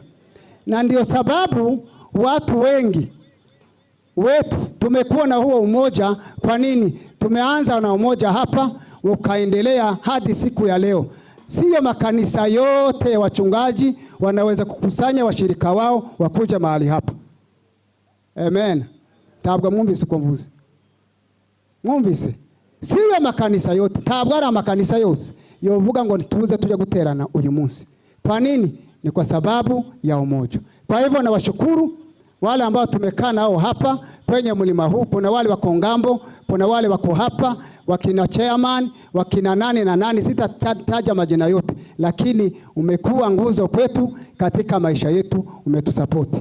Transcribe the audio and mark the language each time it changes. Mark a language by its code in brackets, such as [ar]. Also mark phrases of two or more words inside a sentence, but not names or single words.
[sw] Na ndio sababu watu wengi wetu tumekuwa na huo umoja. Kwa nini? Tumeanza na umoja hapa ukaendelea hadi siku ya leo. Sio makanisa yote ya wachungaji wanaweza kukusanya washirika wao wakuja mahali hapa. Amen. [rn] Tabwa mwumvise kumvuze. Mwumvise. [sw] Sio makanisa yote, [rn] tabwara makanisa yose yovuga ngo nituze tuje guterana uyu munsi. [sw] Kwa nini? Ni kwa sababu ya umoja. Kwa hivyo na washukuru wale ambao tumekaa nao hapa kwenye mlima huu. Kuna wale wako ngambo, kuna wale wako hapa, wakina chairman, wakina nani na nani, sitataja majina yote, lakini umekuwa nguzo kwetu katika maisha yetu, umetusapoti.